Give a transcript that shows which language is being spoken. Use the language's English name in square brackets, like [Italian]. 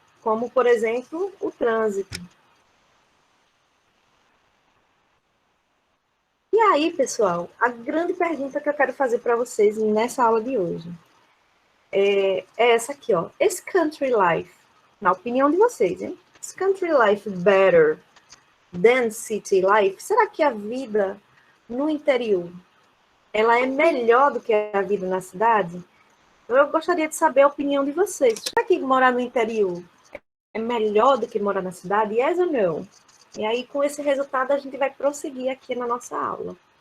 [Portuguese] Como, por exemplo, o trânsito. E aí, pessoal, a grande pergunta que eu quero fazer para vocês nessa aula de hoje é essa aqui, ó. [English] Is country life, [Portuguese] na opinião de vocês, hein? [English] Is country life better than city life? [Portuguese] Será que a vida no interior, ela é melhor do que a vida na cidade? Eu gostaria de saber a opinião de vocês. Será que morar no interior é melhor do que morar na cidade? Yes ou no? E aí, com esse resultado, a gente vai prosseguir aqui na nossa aula.